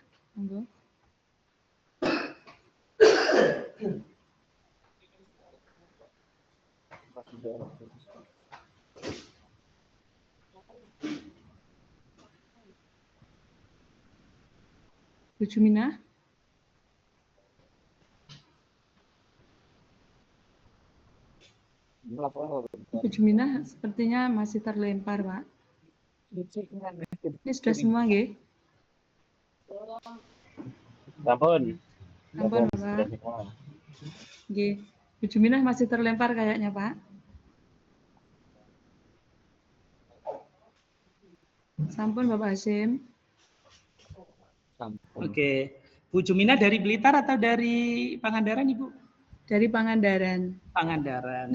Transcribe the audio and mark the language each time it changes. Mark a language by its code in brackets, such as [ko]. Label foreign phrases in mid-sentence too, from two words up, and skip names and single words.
[id] Monggo. Bu Juminah. Bu Juminah sepertinya masih terlempar, Pak. Ini sudah semua, nggih? Sampun. Sampun, Bapak. Nggih. Bu Juminah masih terlempar kayaknya, Pak. Sampun, Bapak Hasyim. Oke. Bu Jumina dari Blitar atau dari Pangandaran, Ibu? Dari Pangandaran. Pangandaran.